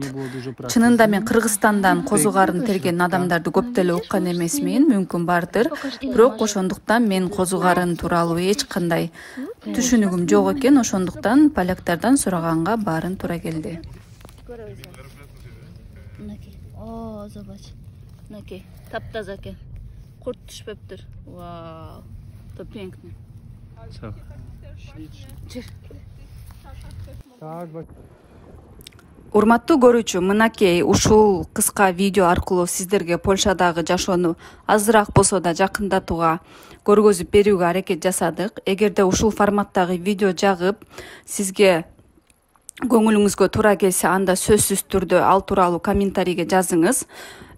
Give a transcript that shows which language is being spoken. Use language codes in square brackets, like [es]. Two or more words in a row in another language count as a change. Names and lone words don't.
[ky] Чынында мен Кыргызстандан козу карын терген адамдарды көп деле уккан эмесмин, мүмкүн бардыр. Бирок ошондуктан мен козу карын тууралуу эч кандай түшүнүгүм жок экен, ошондуктан поляктардан сураганга баарын туура келди. [pl] O, zobacz. [ky] Мынакей, таптаза экен. Курт түшпөптүр. [pl] Wow. To piękne. Co? [ky] Урматтуу көрүүчү, мынакей ушул кыска видео аркылуу сиздерге Польшадагы жашоону азыраак болсо да жакындатууга, көргөзүп берүүгө аракет жасадык. Эгерде ушул форматтагы видео жагып, сизге көңүлүңүзгө туура келсе, анда сөзсүз түрдө ал тууралуу комментарийге жазыңыз.